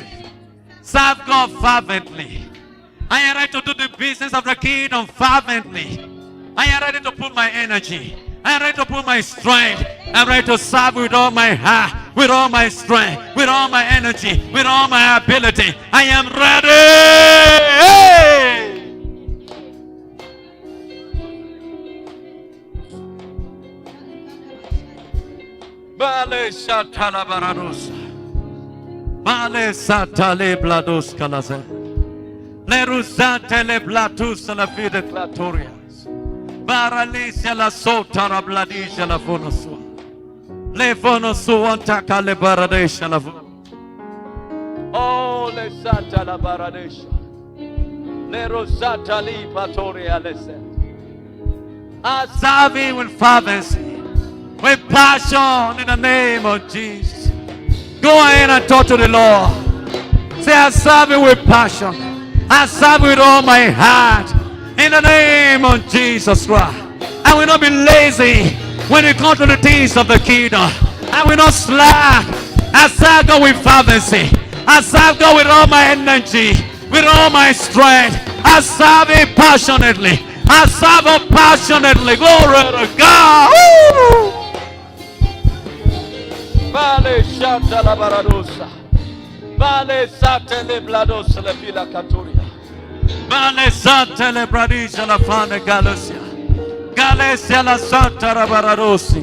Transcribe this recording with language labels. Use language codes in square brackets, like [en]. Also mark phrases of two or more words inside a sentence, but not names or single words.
[en] Serve God fervently. I am ready to do the business of the kingdom fervently. I am ready to put my energy. I am ready to put my strength. I'm ready to serve with all my heart, with all my strength, with all my energy, with all my ability. I am ready. Hey! Bale Shatala Barados. Bale Satale Blados Calaze. Leruzante le Blatus la Fide Clatorias. Baralicia la Sotara Bladisha la Fonosua. Le Fonosua Taka le Baradesha la Oh, le Santa la Baradesha. Le Rosata li Patoria le Set. I serve him with fervency, with passion in the name of Jesus. Go ahead and talk to the Lord. Say, I serve him with passion. I serve with all my heart in the name of Jesus Christ. I will not be lazy when it comes to the things of the kingdom. I will not slack. I serve God with fervency. I serve God with all my energy, with all my strength. I serve him passionately. I serve him passionately. Glory to God. Woo! Vale Shanta la Baradosa. Vale Sate le Blados le Villa Caturia. Vale Sante le Bradisha la Fane Galacia. Galacia la Santa Rabaradosi.